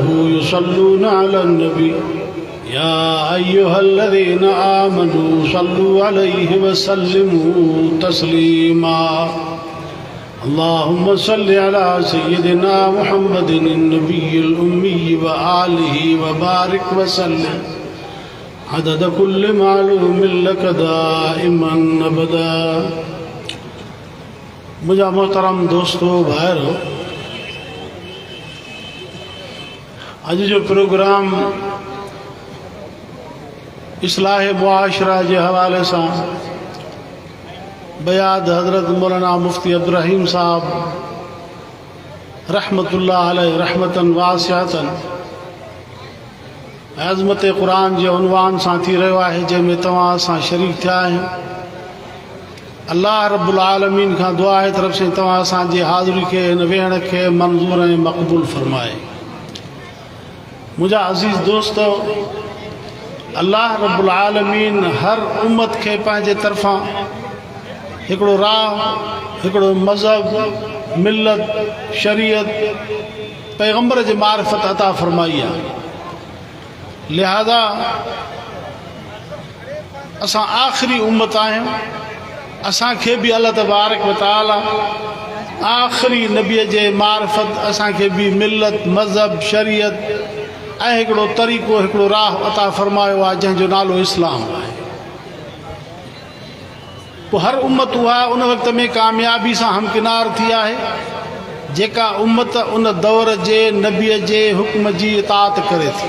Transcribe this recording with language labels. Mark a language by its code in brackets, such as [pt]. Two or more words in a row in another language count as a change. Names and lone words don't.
[ar] يصلون على النبي يا أيها الذين آمنوا صلوا عليه وسلموا تسليما اللهم صل على سيدنا محمد النبي الأمي وآله وبارك وسلم عدد كل معلوم لك دائما أبدا [sd] मुझा मोहतरम दोस्तों भाइयों, अज जो प्रोग्राम इस्लाह मुआशरा के हवाले से बयाद हजरत मौलाना मुफ्ती अब्दुल रहीम साहब [ar] رحمة الله عليه رحمة واسعة [sd] अज़मत क़ुरान के उनवान से थी रो है, जैमें तवां सां शरीक थिया आहियो। अल्लाह रब्बुल आलमीन का दुआ है तरफ से तवां असांजी हाज़िरी के इन वेहण के मंजूर ऐं मक़बूल फरमाए। मुझा अज़ीज़ दोस्तों, अल्लाह रब्बुल आलमीन हर उम्मत के पंहिंजे तरफां हिकिड़ो राह, हिकिड़ो मज़हब, मिलत, शरीयत, पैगंबर जे मारिफत अता फरमाई आहे। लिहाजा असां आख़िरी उम्मत आहियूं। असांखे बि अल्लाह तबारक व तआला आख़िरी नबीअ जे मारिफत असांखे बि मिलत, मज़हब, शरीयत ऐं हिकिड़ो तरीक़ो, हिकिड़ो राह अता फरमायो आहे जंहिंजो नालो इस्लाम आहे। पोइ हर उम्मत उहा उन वक़्त में कामयाबी सां हमकिनार थी आहे जेका उम्मत उन दौर जे नबीअ जे हुक्म जी इताअत करे थी।